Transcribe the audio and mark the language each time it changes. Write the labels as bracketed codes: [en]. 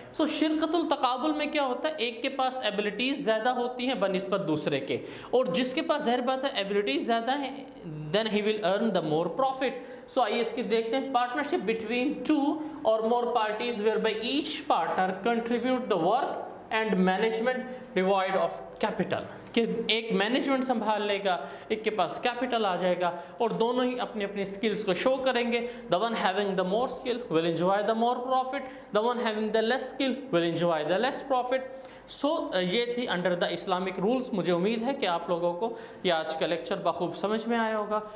[ur] سو شرکت التقابل میں کیا ہوتا ہے؟ ایک کے پاس ایبلٹیز زیادہ ہوتی ہیں بنسبت دوسرے کے، اور جس کے پاس ظاہر بات ہے ایبلٹیز زیادہ ہیں [en] Then he will earn the more profit. [ur] سو آئیے اس کی دیکھتے ہیں. [en] partnership between 2 or more parties whereby each partner contribute the work and management divide of capital, [ur] کہ ایک مینجمنٹ سنبھال لے گا، ایک کے پاس کیپٹل آ جائے گا، اور دونوں ہی اپنی اپنی اسکلس کو شو کریں گے. [en] The one having the more skill will enjoy the more profit, the one having the less skill will enjoy the less profit. [ur] سو یہ تھی انڈر دا اسلامک رولس. مجھے امید ہے کہ آپ لوگوں کو یہ آج کا لیکچر بخوب سمجھ میں آیا ہوگا.